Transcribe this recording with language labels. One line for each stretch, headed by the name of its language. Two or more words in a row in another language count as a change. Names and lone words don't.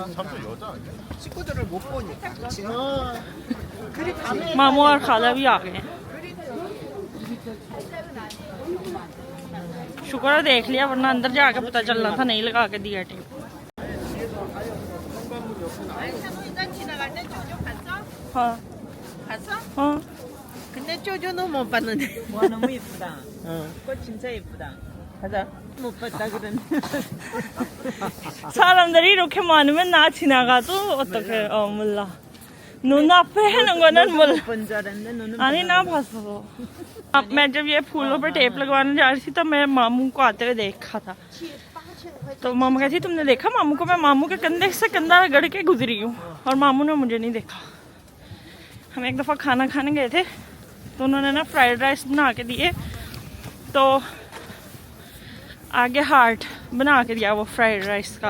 Hindi: मामू और खाला भी आ गए हैं। शुक्र है देख लिया, वरना अंदर जाके पता चलना था नहीं लगा के दिया टेप। हाँ हाँ,
Korean: 근데 쪼조는 못 봤는데. 와 너무 예쁘다. 꽃 진짜 예쁘다. 가자. 못 봤다 그러네. 사람들이 이렇게 많으면 나 지나가도 어떻게 몰라. 눈앞에 하는 거는 몰라. 본 줄 알았네. 너는 아니 ना 봤어।
Hindi: अब मैं जब ये फूलों पर टेप लगवाने जा रही थी तो मैं मामू को आते हुए देखा था। तो मामू कहती तुमने देखा मामू को? मैं मामू के कंधे से कंधा रगड़ के गुजरी हूँ और मामू ने मुझे नहीं देखा। हम एक दफ़ा खाना खाने गए थे तो उन्होंने ना
English: fried rice
Hindi: बना के दिए, तो आगे हार्ट बना के दिया वो
English: fried rice
Hindi: का।